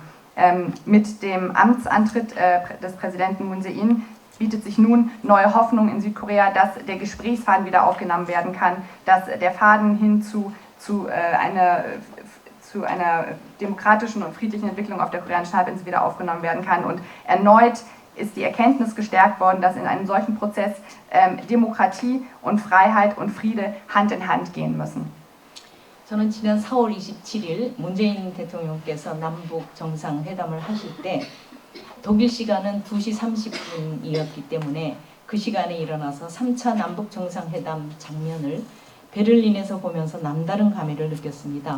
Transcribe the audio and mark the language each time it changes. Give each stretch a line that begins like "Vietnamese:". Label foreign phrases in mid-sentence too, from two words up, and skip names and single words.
German: Mit dem Amtsantritt des Präsidenten Moon Jae-in bietet sich nun neue Hoffnung in Südkorea, dass der Gesprächsfaden wieder aufgenommen werden kann, dass der Faden hin zu einer demokratischen und friedlichen Entwicklung auf der koreanischen Halbinsel wieder aufgenommen werden kann. Und erneut ist die Erkenntnis gestärkt worden, dass in einem solchen Prozess Demokratie und Freiheit und Friede Hand in Hand gehen müssen.
Korean: 저는 지난 4월 27일 문재인 대통령께서 남북 정상회담을 하실 때 독일 시간은 2시 30분이었기 때문에 그 시간에 일어나서 3차 남북 정상회담 장면을 베를린에서 보면서 남다른 감회를 느꼈습니다.